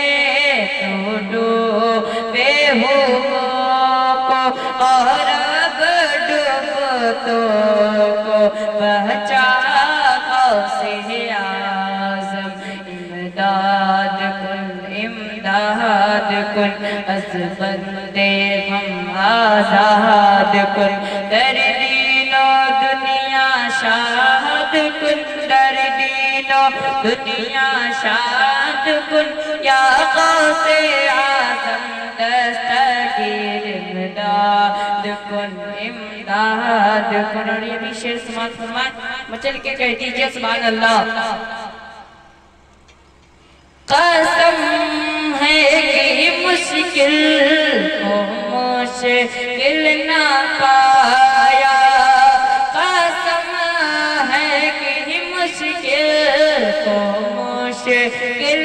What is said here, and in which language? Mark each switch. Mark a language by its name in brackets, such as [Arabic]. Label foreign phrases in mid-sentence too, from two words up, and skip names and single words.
[Urdu] تو ڈوبے ہوا کو اور اب ڈوبتوں کو بچا [Persian] غوث اعظم امداد کن امداد کن از بند غم آزاد کن در دین و دنیا شاد کن در دین و دنیا شاد کن یا غوث اعظم دستگیر امداد کن امداد کن [Urdu] اور یہ بھی شعر سماعت فرمائیں مچل کے کہہ دیجئے سبحان اللہ قسم ہے کہ مشکل کو مشکل نہ پایا قسم ہے کہ مشکل کو مشکل